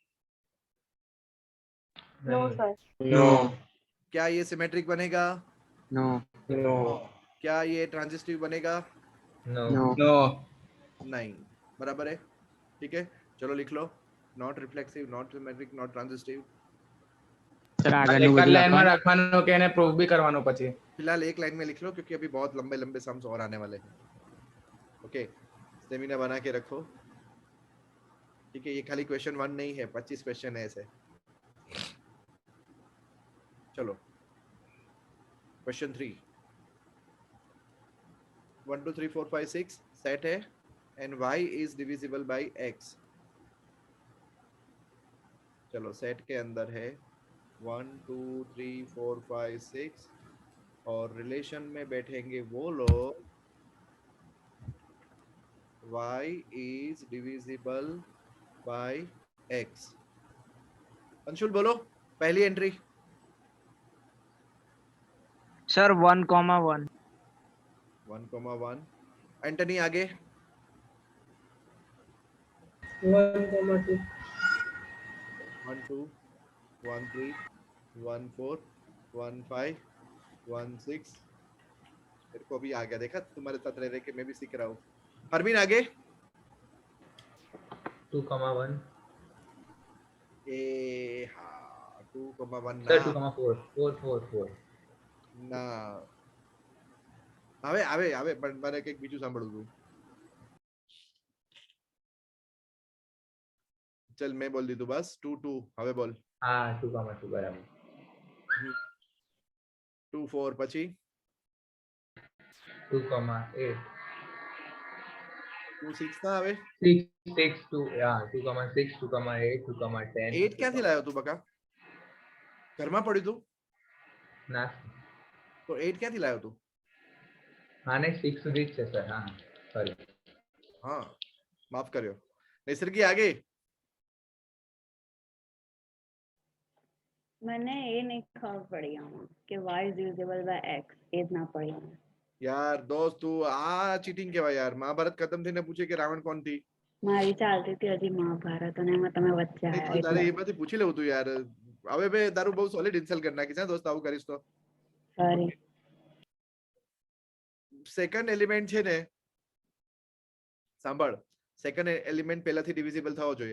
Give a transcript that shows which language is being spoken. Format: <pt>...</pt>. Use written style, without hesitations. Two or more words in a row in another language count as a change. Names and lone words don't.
<en>no sir. नो.</en> <hi>क्या ये सिमेट्रिक बनेगा? नो. नो. क्या ये ट्रांजिस्टिव बनेगा? नो. नो. नहीं. बराबर है. ठीक है, चलो लिख लो.</hi> <en>not reflexive, not symmetric, not transitive.</en> <gu>સર આગળનું બધું લખવાનું. રાખવાનું કે એને પ્રૂફ બી કરવાનું પછી.</gu> <hi>फिलहाल एक लाइन में लिख लो क्योंकि अभी बहुत लंबे लंबे सम्स और आने वाले हैं. ओके, स्टेमिना बना के रखो. ठीक है, ये खाली क्वेश्चन 1 नहीं है, 25 क्वेश्चन है ऐसे. चलो क्वेश्चन 3. 1 2 3 4 5 6 सेट है</hi> <en>and y is divisible by x.</en> <hi>चलो सेट के अंदर है 1 2 3 4 5 6 और रिलेशन में बैठेंगे वो लोग</hi> <en>y is divisible by x.</en> <hi>अंशुल बोलो पहली एंट्री. सर 1,1. 1,1. एंटनी आगे. 1,2. 1 2 1 3 1 4 1 5 1 6. मेरे को अभी आ गया, देखा तुम्हारे साथ रह रहे के मैं भी सीख रहा हूँ. परवीन आगे. 2,1. ए हाँ 2,1</hi> <gu>સર</gu> <hi>ना 2,4. 4 4 4.</hi> <gu>ના આવે આવે આવે પણ મારે કંઈક બીજું સાંભળવું હતું.</gu> <hi>चल मैं बोल दी तू बस 2 2.</hi> <gu>હવે બોલ. હા 2,2 બરાબર. 2 4 પછી 2,8. 2 6 ના આવે. 6 6 2. હા 2,6 2,8 2,10. 8 ક્યાંથી લાવ્યો તું બકા? ઘરમાં પડ્યું તું ના તો 8 ક્યાંથી લાવ્યો તું? હા નહીં 6 સુધી જ છે સર. હા સોરી.</gu> <hi>हाँ माफ करियो. निसर्गी आगे.</hi> <gu>મને એ નહીં ખબર પડી આમાં કે</gu> <en>y is divisible by x,</en> <gu>એ જ ના પડી આમાં. યાર દોસ્ત તું આ ચીટિંગ કહેવાય યાર. મહાભારત ખતમ થઈને પૂછે કે રાવણ કોણ થી? મારી ચાલતી હતી હજી મહાભારત અને એમાં તમે વચ્ચે નહીં, આવ્યા તું તારે એટલે એ બધી પૂછી લેવું તું યાર. હવે બે તારું બહુ સોલિડ ઇન્સલ્ટ કરી નાખી છે દોસ્ત આવું કરીશ તો. સોરી.</gu> <en>second element</en> <gu>છે ને, સાંભળ,</gu> <en>second element</en> <gu>પહેલાથી ડિવિઝિબલ થવો જોઈએ.</gu>